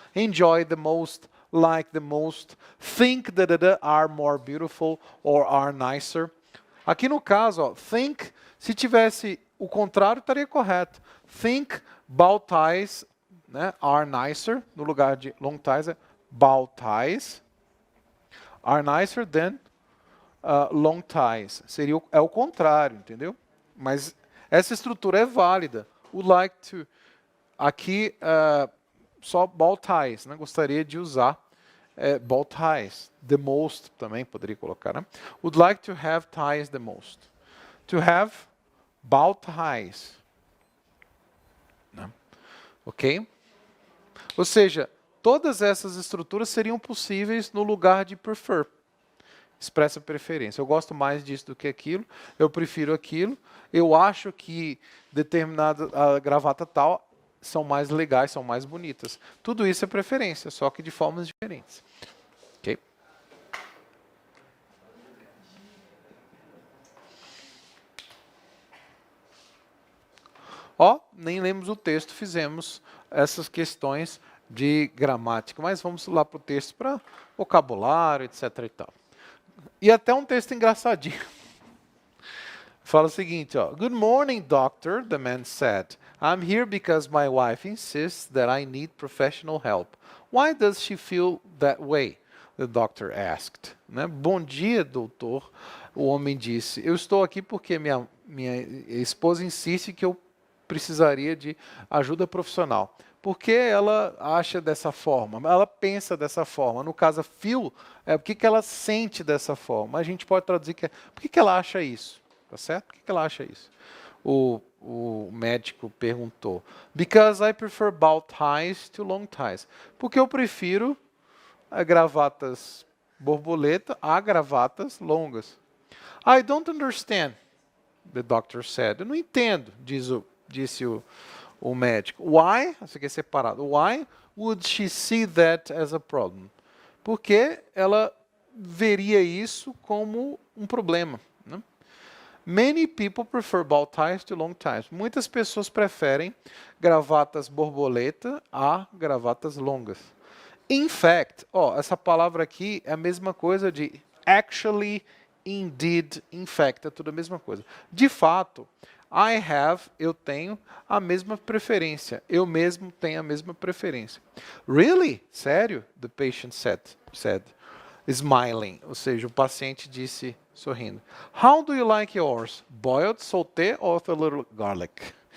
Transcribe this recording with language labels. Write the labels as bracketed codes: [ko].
[en] Enjoy the most, like the most, think that are more beautiful or are nicer. [pt] Aqui no caso, ó, think, se tivesse o contrário, estaria correto. [en] Think bow ties, né, are nicer, [pt] no lugar de [en] long ties, bow ties are nicer than long ties. [pt] Seria o contrário, entendeu? Mas essa estrutura é válida. [en] Would like to, [pt] aqui só [en] bow ties, né? [pt] Gostaria de usar bow ties. [en] The most [pt] também poderia colocar, né? [en] Would like to have ties the most. To have bow ties. Né? Ok? [pt] Ou seja, todas essas estruturas seriam possíveis no lugar de prefer. Expressa preferência. Eu gosto mais disso do que aquilo, eu prefiro aquilo, eu acho que determinada gravata tal são mais legais, são mais bonitas. Tudo isso é preferência, só que de formas diferentes. Ok? Ó, nem lemos o texto, fizemos essas questões de gramática, mas vamos lá para o texto para vocabulário, etc. e tal. E até um texto engraçadinho. Fala o seguinte, ó. [en] Good morning, doctor, the man said. I'm here because my wife insists that I need professional help. Why does she feel that way? The doctor asked. [pt] Né? Bom dia, doutor. O homem disse. Eu estou aqui porque minha esposa insiste que eu precisaria de ajuda profissional. Por que ela acha dessa forma? Ela pensa dessa forma. No caso, feel, por que ela sente dessa forma? A gente pode traduzir que por que ela acha isso? Tá certo? Por que ela acha isso? O médico perguntou. [en] Because I prefer bow ties to long ties. [pt] Porque eu prefiro gravatas borboleta a gravatas longas. [en] I don't understand, the doctor said. [pt] Eu não entendo, disse o médico. Why? Isso aqui é separado. [en] Why would she see that as a problem? [pt] Porque ela veria isso como um problema. Né? [en] Many people prefer bow ties to long ties. [pt] Muitas pessoas preferem gravatas borboleta a gravatas longas. [en] In fact, [pt] essa palavra aqui é a mesma coisa de [en] actually, indeed, in fact, [pt] é tudo a mesma coisa. De fato, [en] I have, [pt] eu tenho a mesma preferência. Eu mesmo tenho a mesma preferência. [en] Really? [pt] Sério? [en] The patient said, smiling. [pt] Ou seja, o paciente disse, sorrindo. [en] How do you like yours? Boiled, sauté or with a little garlic?